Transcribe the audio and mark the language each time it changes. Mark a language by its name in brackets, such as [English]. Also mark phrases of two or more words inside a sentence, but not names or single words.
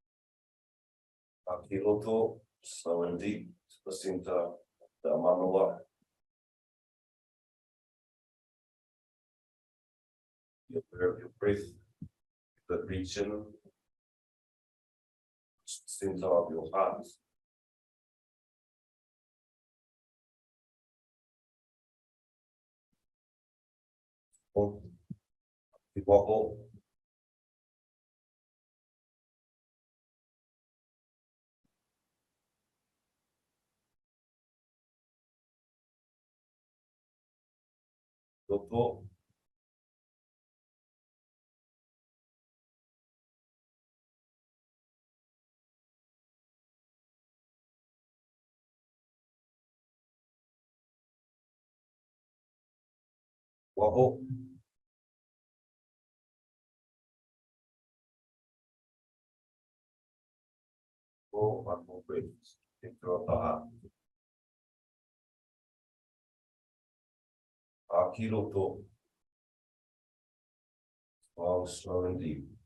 [English] Akiroto, slow and deep to the center of the manoa. You're aware of your breath, the region, center of your heart. Waho. Toto. Waho. One more breath. Center of the heart. Akiroto. Long, slow and deep.